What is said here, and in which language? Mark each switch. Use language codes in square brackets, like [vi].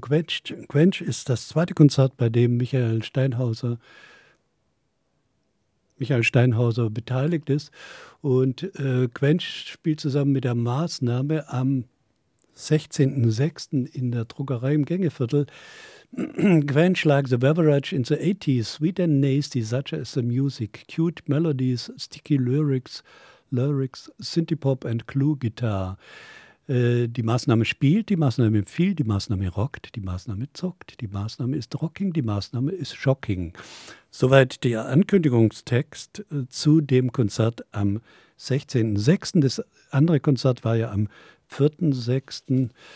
[de] Quench ist das zweite Konzert, bei dem Michael Steinhauser beteiligt ist. Und Quench spielt zusammen mit der Maßnahme am 16.06. in der Druckerei im Gängeviertel. [en] Quench like the beverage in the 80s, sweet and nasty, such as the music, cute melodies, sticky lyrics, Synthie-Pop and Clue-Guitar. [de] Die Maßnahme spielt, die Maßnahme empfiehlt, die Maßnahme rockt, die Maßnahme zockt, die Maßnahme ist rocking, die Maßnahme ist shocking. Soweit der Ankündigungstext zu dem Konzert am 16.06. Das andere Konzert war ja am 4.06.